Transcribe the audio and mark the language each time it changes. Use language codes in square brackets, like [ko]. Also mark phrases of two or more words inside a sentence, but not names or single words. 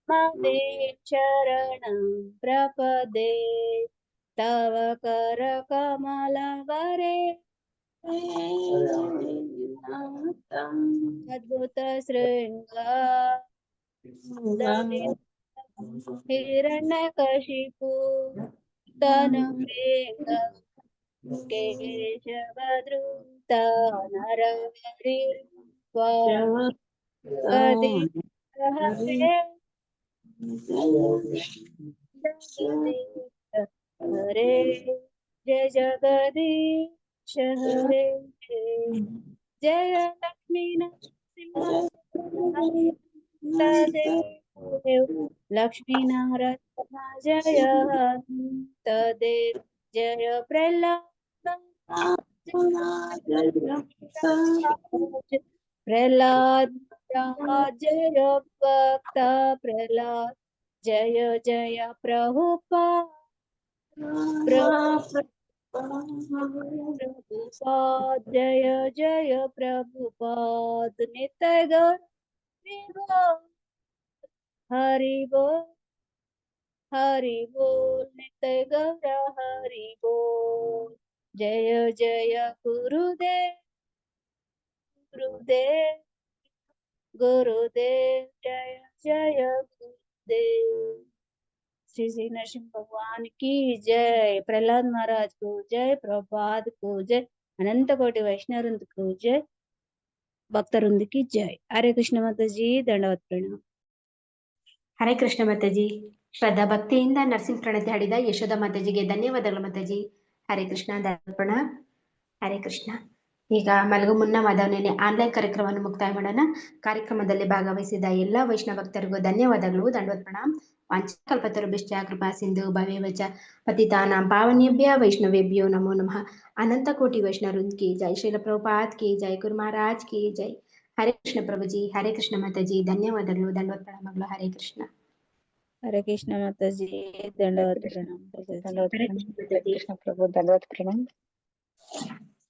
[sa] मदे शरणं प्रपदे तव कर कमलवरे अद्भुत शृंगार हिरण्यकशिपु तनुप्रेंग केशवधृत नरहरि पदे हरे हरे जय जगदीश हरे जय लक्ष्मी [hi] नरसिंह लक्ष्मी नारायण जय तदेव जय प्रहलाद प्रहलाद जय भक्त प्रहलाद जय जय प्रभुपाद प्रभुपाद जय जय प्रभुपाद नित्य गौर हरि बोल हरि बोल नित्य गौर हरि बोल जय जय गुरुदेव गुरुदेव गुरुदेव जय जय गुरुदेव श्री श्री नरसिंह भगवान की जय प्रहलाद महाराज को जय प्रभुपाद को जय अनंत कोटि वैष्णव वृंद को जय भक्त वृंद की जय हरे कृष्ण माता जी [kn] ದಂಡವತ್ ಪ್ರಣಾಮ ಹರೇ ಕೃಷ್ಣ ಮಾತಾಜಿ ಶ್ರದ್ಧಾ ಭಕ್ತಿಯಿಂದ ನರಸಿಂಹ ಪ್ರಣತಿ ಹಾಡಿದ ಯಶೋಧ ಮಾತಾಜಿಗೆ ಧನ್ಯವಾದಗಳು ಮಾತಾಜಿ ಹರೇ ಕೃಷ್ಣ ದಂಡವತ್ ಹರೇ ಕೃಷ್ಣ ಈಗ ಮಲಗು ಮುನ್ನ ಮಾಧವನೇನೆ ಆನ್ಲೈನ್ ಕಾರ್ಯಕ್ರಮವನ್ನು ಮುಕ್ತಾಯ ಮಾಡೋಣ ಕಾರ್ಯಕ್ರಮದಲ್ಲಿ ಭಾಗವಹಿಸಿದ ಎಲ್ಲ ವೈಷ್ಣವ ಭಕ್ತರಿಗೂ ಧನ್ಯವಾದಗಳು ದಂಡವತ್ ಪ್ರಣಾಮ್ [sa] वांछाकल्पतरुभ्यश्च कृपा सिंधु भवेवच पतितानां पावनेभ्य वैष्णवेभ्यो नमो नमः [hi] अनंत कोटि वैष्णव वृंद की जय श्रील प्रभुपाद की जय गुरु महाराज की जय हरे कृष्ण प्रभु जी हरे कृष्ण माता जी [kn] ಧನ್ಯವಾದಗಳು ದಂಡವತ್ ಪ್ರಣಾಮಗಳು ಹರೇ ಕೃಷ್ಣ [hi] हरे कृष्ण माता जी [kn] ದಂಡವತ್ ಪ್ರಣಾಮ ದಂಡವತ್ ಪ್ರಣಾಮ. ಹರೇ ಕೃಷ್ಣ ಪ್ರಭು ದಂಡವತ್ ಪ್ರಣಾಮ.